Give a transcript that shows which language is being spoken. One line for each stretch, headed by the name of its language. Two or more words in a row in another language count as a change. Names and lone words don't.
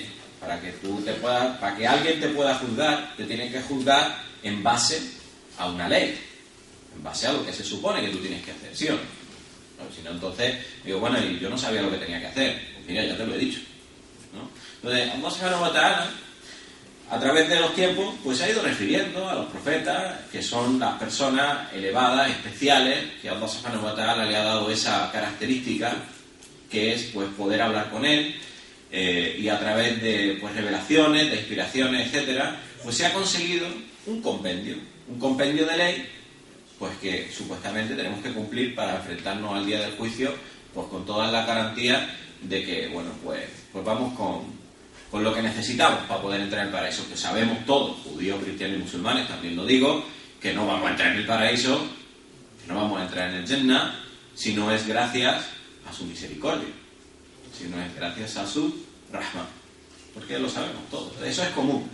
Spanish: Para que alguien te pueda juzgar, te tiene que juzgar en base a una ley, en base a lo que se supone que tú tienes que hacer, ¿sí o no? No, si no, entonces, digo, bueno, y yo no sabía lo que tenía que hacer. Pues mira, ya te lo he dicho, ¿no? Entonces, Allah
Arabic: سبحانه وتعالى,
Spanish: a través de los tiempos, pues se ha ido refiriendo a los profetas, que son las personas elevadas, especiales, que Allah
Arabic: سبحانه وتعالى
Spanish: le ha dado esa característica, que es pues poder hablar con él, y a través de pues revelaciones, de inspiraciones, etcétera, pues se ha conseguido un compendio de ley, pues que supuestamente tenemos que cumplir para enfrentarnos al día del juicio, pues con todas las garantías de que, bueno, pues vamos con lo que necesitamos para poder entrar en el paraíso, que sabemos todos, judíos, cristianos y musulmanes, también lo digo, que no vamos a entrar en el paraíso, que no vamos a entrar en el Jannah, si no es gracias a su misericordia, si no es gracias a su rahma, porque lo sabemos todos, eso es común.